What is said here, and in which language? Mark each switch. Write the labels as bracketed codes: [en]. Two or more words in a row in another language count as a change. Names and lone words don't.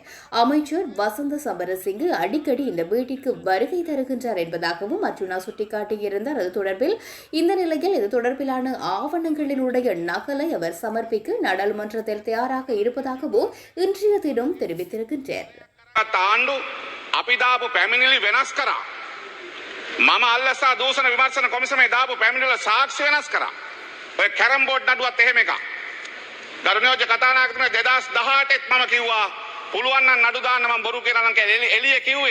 [ta] அமைச்சர் வசந்த சமரசிங்க அடிக்கடி இந்த வீட்டிற்கு வருகை தருகின்றார் என்பதாகவும் அர்ஜுனா சுட்டிக்காட்டியிருந்தார். அது தொடர்பில் இந்த நிலையில் இது தொடர்பிலான ஆவணங்களினுடைய நகலை அவர் சமர்ப்பிக்க நாடாளுமன்றத்தில் தயாராக இருப்பதாகவும் இன்று தினம் தெரிவித்திருக்கின்றார். [si] ආණ්ඩු අපි දාපු පැමිණිලි වෙනස් කරා. මම අල්ලසා දූෂණ විමර්ශන කොමිසමේ දාපු පැමිණිලි සාක්ෂි වෙනස් කරා. ඔය [en] carrom board [si] නඩුවත් එහෙම එකක්. ගරු නියෝජ්‍ය කතානායකතුමා 2018 මම කිව්වා පුළුවන් නම් නඩු දාන්න මම බොරු කියලා නම් එළිය කිව්වේ.